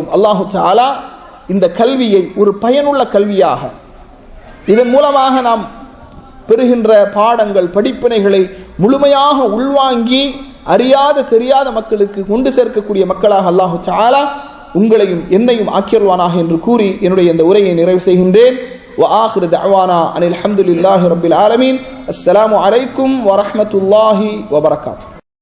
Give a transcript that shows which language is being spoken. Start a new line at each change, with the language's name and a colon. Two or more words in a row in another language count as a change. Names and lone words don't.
Tamil: அல்லாஹு தஆலா இந்த கல்வியை ஒரு பயனுள்ள கல்வியாக, இதன் மூலமாக நாம் பெறுகின்ற பாடங்கள் படிப்பினைகளை முழுமையாக உள்வாங்கி அறியாத தெரியாத மக்களுக்கு கொண்டு சேர்க்கக்கூடிய மக்களாக அல்லாஹு தஆலா உங்களையும் என்னையும் ஆக்கியல்வானாக என்று கூறி என்னுடைய இந்த உரையை நிறைவு செய்கின்றேன்.
Arabic: وآخر دعوانا أن الحمد لله رب العالمين. السلام عليكم ورحمة الله وبركاته.